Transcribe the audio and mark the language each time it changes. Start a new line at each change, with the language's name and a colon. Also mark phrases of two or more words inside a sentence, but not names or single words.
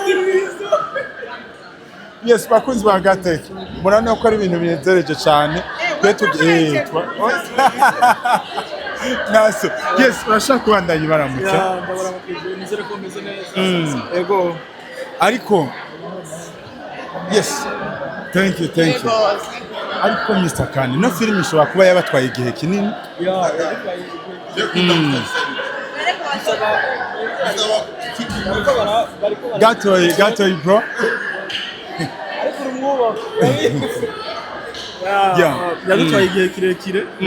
Rundi: Yes, bakunzi ba Yagate. Murane ko ari ibintu binezereje cyane. Naso. Yes, urashaka kubandanya baramutse. Ndabaramukije nizere ko meze neza. Ego.
English: Ariko yes, thank you.
Rundi: Ariko Mr. Kane no film ishobora kuba yabatwaye igihe kinini. Gatoyi bro. Ariko urumwuba. Yadutwaye igihe kirekire.